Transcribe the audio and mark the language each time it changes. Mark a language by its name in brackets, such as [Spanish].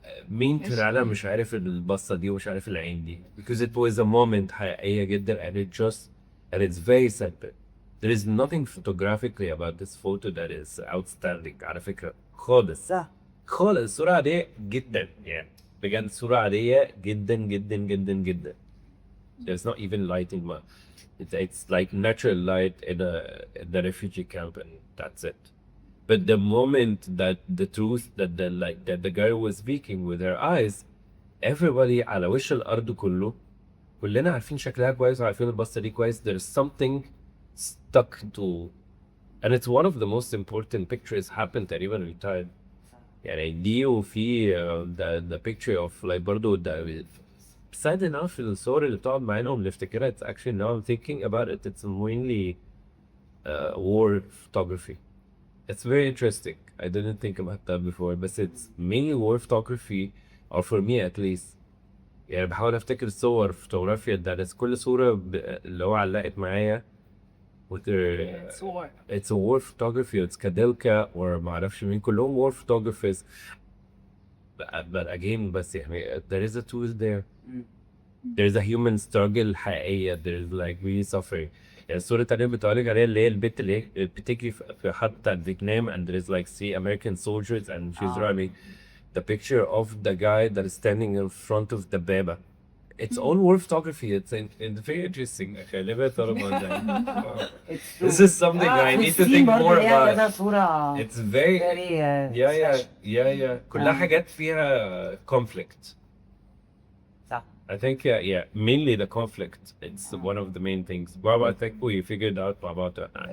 [Arabic] مين في العالم مش عارف البصة دي ومش عارف العين دي, [English] because it was a moment [Arabic] حقيقية جدا, [English] and it's very simple. There is nothing photographically about this photo that is outstanding [Arabic] على فكرة خالص. صح. خالص الصورة عادية جدا, يعني بجد صورة عادية جدا جدا جدا جدا. [English] There's not even lighting much. It's like natural light in the refugee camp, and that's it. But the moment that the truth that the girl was speaking with her eyes, everybody [Arabic] على وش الأرض كلنا عارفين شكلها كويس وعارفين البصة دي كويس. [English] There's something stuck to, and it's one of the most important pictures happened [Arabic] تقريبا [English] in time. [Arabic] يعني دي وفي [English] the picture of like [Arabic] برضو [English] sad enough [Arabic] الصور اللي بتقعد معانا ونفتكرها. [English] It's actually, now I'm thinking about it, it's mainly war photography. It's very interesting. I didn't think about that before, but it's mainly war photography, or for me at least. [Arabic] يعني بحاول افتكر صور فوتوغرافيا ده كل صورة اللي هو علقت معايا with [English] It's war. it's a war photography. It's كاديلكا or [Arabic] معرفش مين, كلهم [English] war photographers. But again, [Arabic] بس يعني [English] there is a truth there. There's a human struggle [Arabic] حقيقية. [English] There's like really suffering. [Arabic] يعني الصورة التانية بتقولك عليها اللي هي البنت اللي بتجري في حد بتاع فيتنام, [English] and there is like 3 American soldiers and she's running. The picture of the guy that is standing in front of the Beba its own world photography. It's very interesting. Okay, never thought about that. This is something I need to think more about. [Arabic] كذا صورة [English] It's very very yeah. [Arabic] كلها حاجات فيها conflict. صح. [English] I think yeah, mainly the conflict. It's one of the main things. Well, I think we figured out about that.